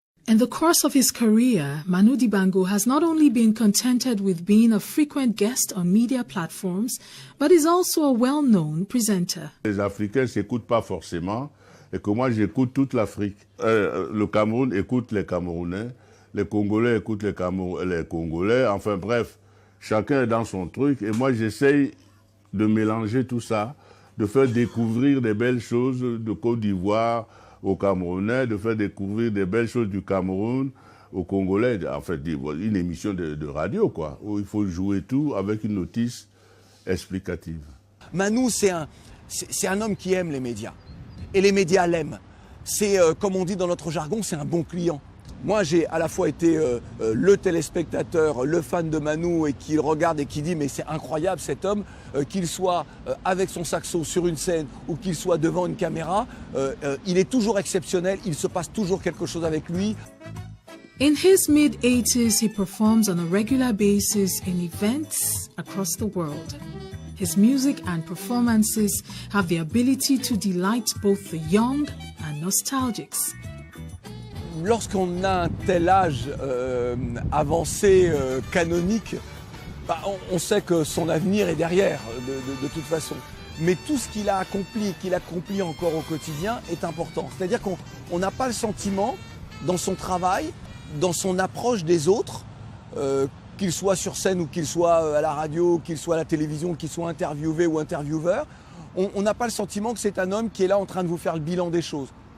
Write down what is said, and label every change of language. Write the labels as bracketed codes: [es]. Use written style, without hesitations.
[en] In the course of his career, Manu Dibango has not only been contented with being a frequent guest on media platforms, but is also a well-known presenter. [fr] Les Africains ne s'écoutent pas forcément, et que moi j'écoute toute l'Afrique. Le Cameroun écoute les Camerounais, les Congolais écoutent les Congolais, enfin bref, chacun est dans son truc, et moi j'essaye de mélanger tout ça, de faire découvrir des belles choses de Côte d'Ivoire, aux Camerounais, de faire découvrir des belles choses du Cameroun aux Congolais, en fait une émission de radio, quoi, où il faut jouer tout avec une notice explicative. Manu, c'est un homme qui aime les médias, et les médias l'aiment. C'est, comme on dit dans notre jargon, c'est un bon client. Moi, j'ai à la fois été le téléspectateur, le fan de Manu, et qui le regarde et qui dit mais c'est incroyable cet homme, qu'il soit avec son saxo sur une scène ou qu'il soit devant une caméra, il est toujours exceptionnel, il se passe toujours quelque chose avec lui. [en] In his mid-80s, he performs on a regular basis in events across the world. His music and performances have the ability to delight both the young and nostalgics. [fr] Lorsqu'on a un tel âge avancé, canonique, on sait que son avenir est derrière, de toute façon. Mais tout ce qu'il a accompli, qu'il accomplit encore au quotidien, est important. C'est-à-dire qu'on n'a pas le sentiment, dans son travail, dans son approche des autres, qu'il soit sur scène ou qu'il soit à la radio, qu'il soit à la télévision, qu'il soit interviewé ou intervieweur, on n'a pas le sentiment que c'est un homme qui est là en train de vous faire le bilan des choses.